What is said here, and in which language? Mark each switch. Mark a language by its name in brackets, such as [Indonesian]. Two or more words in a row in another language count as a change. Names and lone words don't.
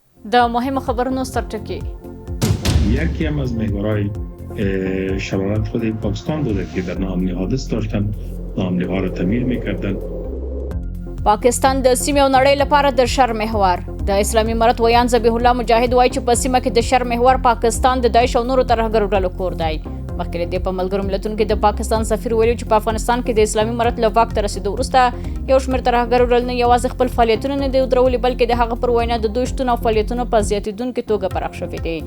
[Pashto] د مهمو خبرونو سرټکی. [Persian] یکی هم از محورهای شرارت خود پاکستان بوده که در ناامنی حادث داشتن، ناامنی ها را تمویل میکردن. [Pashto] پاکستان د سیمې او نړۍ لپاره د شر محور. د اسلامي امارت ویان ذبیح الله مجاهد وایي چې په سیمه کې د شر محور پاکستان د داعش او نورو ترهګرو ډلو کور دی. مخکې د په ملګرو ملتونو کې د پاکستان سفیر ویلي چې په افغانستان کې د اسلامي امارت له واک ته رسیدو وروسته یو شمېر ترهګرو ډلو نه یوازې خپل فعالیتونه نه دي ودرولي بلکې د هغه پر وینا د دوی شتون او فعالیتونه په زیاتېدونکې توګه پراخ شوي دي.